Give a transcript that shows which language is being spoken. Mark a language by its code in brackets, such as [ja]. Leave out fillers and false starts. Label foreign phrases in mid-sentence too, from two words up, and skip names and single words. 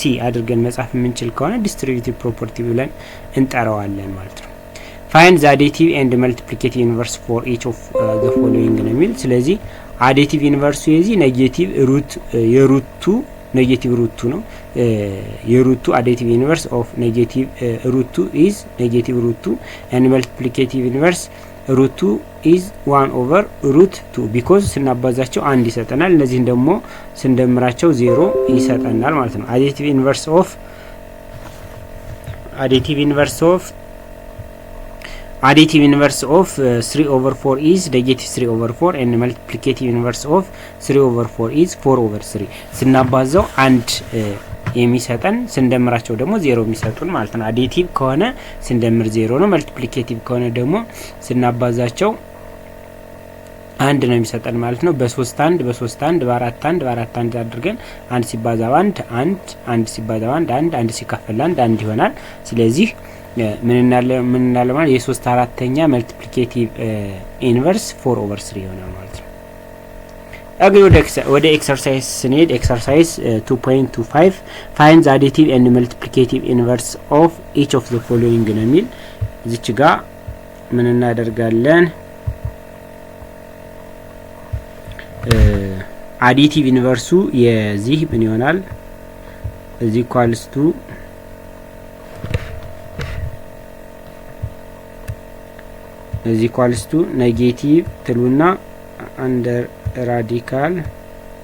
[am] አድርገን መጻፍ የምንችል ከሆነ [en] distributive property [am] ብለን እንጠራዋለን ማለት ነው። [en] find the additive and multiplicative inverse for each of the following [am] ነው የሚል። ስለዚህ [en] additive inverse [am] የዚህ ኔጌቲቭ ሩት የሩቱ ኔጌቲቭ ሩቱ ነው። የሩቱ [en] additive inverse of negative root 2 is negative root 2 and multiplicative inverse root 2 is 1 over root 2 because [am] ስናባዛቸው አንድ ይሰጠናል። እነዚህን ደግሞ ስንደምራቸው 0 ይሰጠናል ማለት ነው። [en] additive inverse of 3 over 4 is negative 3 over 4 and multiplicative inverse of 3 over 4 is 4 over 3 [am] ስናባዛው አንድ የሚሰጠን ስንደምራቸው ደግሞ 0 የሚሰጡን ማለት ነው። አዲቲቭ ከሆነ ስንደምር 0 ነው። መልቲፕሊኬቲቭ ከሆነ ደግሞ ስናባዛቸው አንድ ነው የሚሰጠን ማለት ነው። በ3 1 በ3 1 በ4 1 በ4 1 አድርገን አንድ ሲባዛ 1 1 ሲባዛ 1 1 ሲካፈል 1 ይሆናል። ስለዚህ ምን እናለ ማለት የ3 4ኛ [en] multiplicative inverse [am] 4 over 3 ይሆናል ማለት ነው። አግሪ ወደ ኤክሰርሳይዝ ስንሄድ ኤክሰርሳይዝ 2.25 [en] find the additive and multiplicative inverse of each of the following [am] ነው የሚል። እዚች ጋር ምን እናደርጋለን? አዲቲቭ ኢንቨርሱ የዚህ ምን ይሆናል? እዚህ [en] equals to negative [am] ትሉና [en] under radical